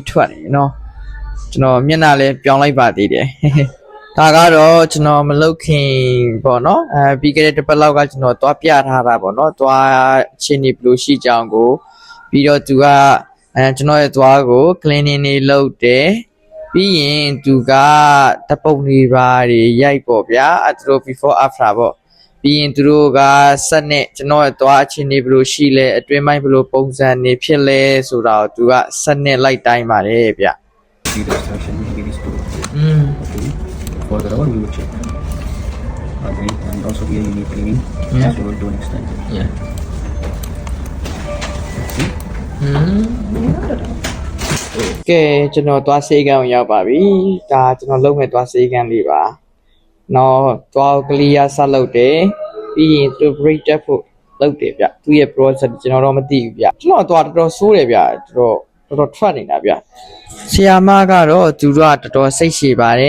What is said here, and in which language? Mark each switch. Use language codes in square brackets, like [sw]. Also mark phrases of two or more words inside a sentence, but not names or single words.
[my] ထွက်နေနော်ကျွန်တော်မျက်နှာလဲပြောင်းလိုက်ပါသေးတယ်ဒါကတော့ကျွန်တော်မလုပ်ခင်ပေါ့နော်ပြီးခဲ့တဲ့တစ်ပတ်လော က်ကကျွန်တော်သွားပြထားတာပေါ့နော်သွားအခြေအနေဘယ်လိုရှိကြအောင်ကိုပြီးတော့သူကကျွန်တော်ရဲ့သွားကို cleaning တွေလုပ်တယ်ပြီးရင်သူကတပုံတွေပါရိုက်ပေါ့ဗျာသူတို့ [en] before after [my] ပေါ့ပြီးရင်သူတို့ကဆက်နဲ့ကျွန်တော်ရဲ့သွားအခြေအနေဘယ်လိုရှိလဲအတွင်းပိုင်းဘယ်လိုပုံစံနေဖြစ်လဲဆိုတာကိုသူကဆက်နဲ့လိုက်တိုင်းပါတယ်ဗျ [en] See the extraction maybe this too. Okay. Further on we will check. Okay, and also here you need cleaning. Yeah. So we'll do next time. yeah See? [my] ကဲကျွန်တော်သွားစေးကန်းကိုရောက်ပါပြီဒါကျွန်တော်လုပ်မဲ့သွားစေးကန်းလေးပါနော်သွားကလီယာဆက်လုပ်တယ်ပြီးရင်သူ break တက်ဖို့လုပ်တယ်ဗျသူရဲ့ process ကျွန်တော်တော့မသိဘူးဗျကျွန်တော်သွားတော်တော်ဆိုးတယ်ဗျတော်တော်ထွက်နေတာဗျဆရာမကတော့သူတို့ကတော်တော်စိတ်ရှည်ပါတယ်